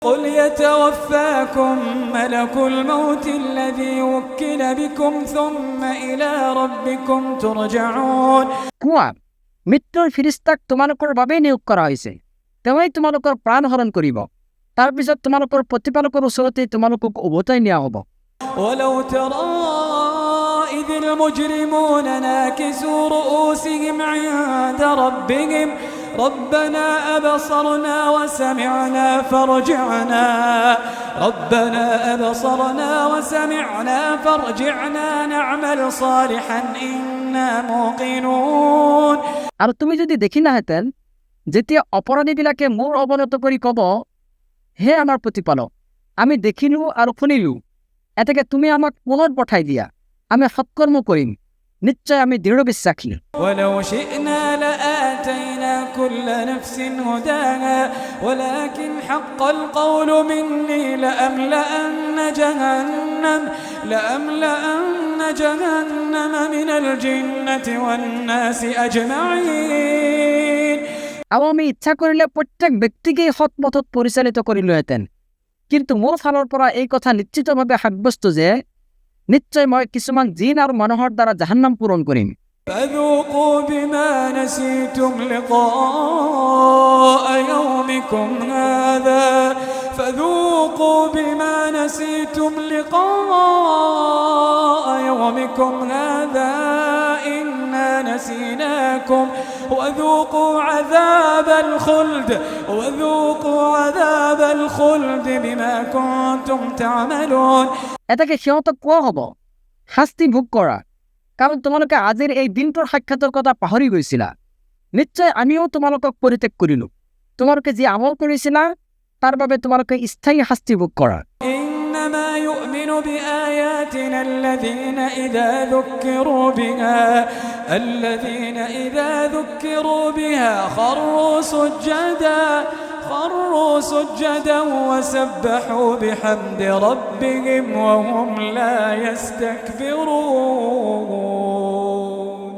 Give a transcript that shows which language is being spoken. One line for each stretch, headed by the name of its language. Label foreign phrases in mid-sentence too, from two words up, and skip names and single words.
Arabic: قل يتوفاكم ملك الموت الذي وكل بكم ثم إلى ربكم ترجعون
Assamese: কোৱা মৃত্যুৰ ফিৰিস্তাক তোমালোকৰ বাবে নিয়োগ কৰা হৈছে তেওঁই তোমালোকৰ প্ৰাণ হৰণ কৰিব তাৰ পিছত তোমালোকৰ প্ৰতিপালকৰ ওচৰতে তোমালোকক উভতাই নিয়া হ'ব
Arabic: ولو ترى إذ المجرمون ناكسوا رؤوسهم عند ربهم ربنا أبصرنا وسمعنا فارجعنا نعمل صالحا إنا موقنون
Assamese: আৰু তুমি যদি দেখি নাহেতেন যেতিয়া অপৰাধীবিলাকে মোৰ অৱনত কৰি ক'ব হে আমাৰ প্ৰতিপালক আমি দেখিলো আৰু শুনিলো এতেকে তুমি আমাক পুনৰ পঠাই দিয়া আমি সৎকৰ্ম কৰিম নিশ্চয় আমি দৃঢ় বিশ্বাসী
Arabic: ولو شئنا لآتينا كل نفس هداها ولكن حق القول مني لأملأن جهنم من الجنة والناس أجمعين
Assamese: আৰু আমি ইচ্ছা কৰিলে প্ৰত্যেক ব্যক্তিকেই সৎ পথত পৰিচালিত কৰিলোহেঁতেন কিন্তু মোৰ ফালৰ পৰা এই কথা নিশ্চিতভাৱে সাব্যস্ত যে নিশ্চয় মই কিছুমান জিন আৰু মানুহৰ দ্বাৰা জাহান্নাম পূৰণ কৰিম
Arabic: فذوقوا بما نسيتم لقاء يومكم هذا إنا نسيناكم وذوقوا عذاب الخلد بما كنتم تعملون
Assamese: এটাকে সিহঁতক কোৱা হ'ব শাস্তি ভোগ কৰা কাৰণ তোমালোকে আজিৰ এই দিনটোৰ সাক্ষাতৰ কথা পাহৰি গৈছিলা নিশ্চয় আমিও তোমালোকক পৰিত্যাগ কৰিলো তোমালোকে যি আমল কৰিছিলা তাৰ বাবে তোমালোকে স্থায়ী শাস্তি ভোগ কৰা
Arabic: إنما يؤمن بآياتنا الذين إذا ذكروا بها خروا سجدا وسبحوا بحمد ربهم وهم لا يستكبرون